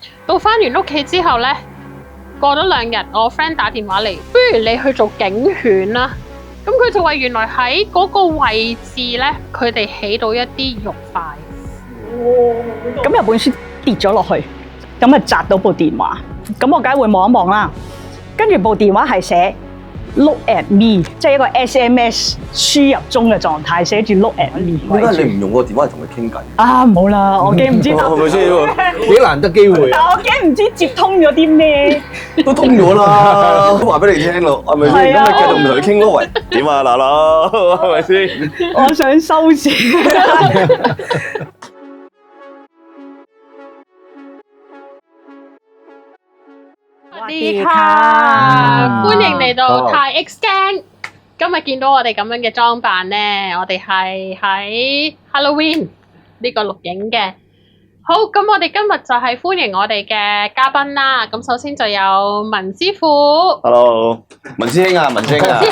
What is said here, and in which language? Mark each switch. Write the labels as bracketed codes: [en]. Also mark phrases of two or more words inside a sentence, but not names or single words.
[yue] 到翻完屋企之後呢，過咗2日，我 friend 打電話嚟，不如你去做警犬啦。咁佢就話原來喺嗰個位置呢，佢哋起到一啲肉塊。咁有本書跌咗落去，咁啊砸到部電話，咁我梗係會望一望啦。跟住部電話係寫 [en] Look at me， [yue] 即係一個 SMS 輸入中嘅狀態，寫住 [en] Look at me。 [yue] 點解你唔用個電話嚟同佢傾偈？啊，冇啦，我驚唔知係咪先？幾難得機會但啊！我驚唔知接通咗啲咩。都通咗啦，都話俾你聽咯，係咪先？係啊咁你繼續唔同佢傾咯，喂，點啊嗱嗱，係咪先？我想收線。 [th] สวัสดีค่ะ [yue] 歡迎嚟到泰 X Gang。今日見到我哋咁樣嘅裝扮咧，我哋係喺 Halloween 呢個錄影嘅。好，咁我哋今日就係歡迎我哋嘅嘉賓啦。咁首先就有文師傅， Hello， 文師兄啊，文師兄啊，